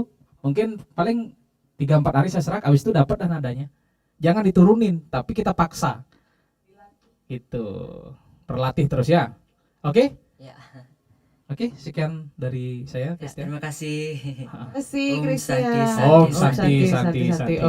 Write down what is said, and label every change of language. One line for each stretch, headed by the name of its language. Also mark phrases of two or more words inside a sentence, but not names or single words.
Indonesian: Mungkin paling 3-4 hari saya serak, habis itu dapat dan nadanya. Jangan diturunin, tapi kita paksa. Itu berlatih terus ya. Oke? Ya. Oke, sekian dari saya, Ya, Christian. terima kasih. Terima kasih Om Christian. Santi, Santi. Om Santi, Santi, Om.